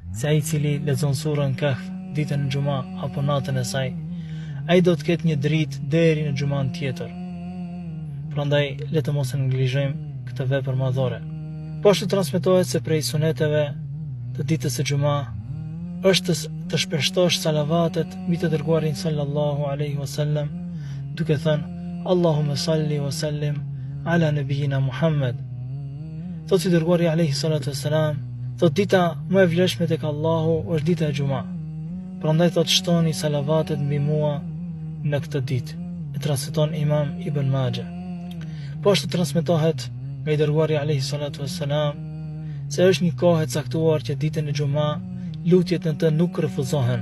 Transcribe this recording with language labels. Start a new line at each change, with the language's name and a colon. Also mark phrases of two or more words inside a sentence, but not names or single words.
Albanian: se ai i cili lexon surën Kahf ditën e Xuma apo natën e saj, ai do të ketë një dritë deri në Xuman tjetër. Prandaj le të mos e neglizhojmë këtë vepër madhore. Po ashtu transmetohet se prej suneteve të ditës së Xuma është të shpeshtosh salavatet mbi të dërguarin
Arabic: صلى الله عليه وسلم,
Albanian: duke thënë
Arabic: اللهم صل وسلم على نبينا محمد.
Albanian: Thotë i dërguari
Arabic: عليه الصلاة والسلام,
Albanian: thotë dita më e vlefshme tek Allahu është dita e Xuma. Prandaj thotë shtoni salavatet mbi mua në këtë ditë. E transmeton Imam Ibn Majah. Po ashtu transmetohet nga i dërguari
Arabic: عليه الصلاة والسلام
Albanian: se është një kohë e caktuar që ditën e Xuma lutjet në të nuk refuzohen.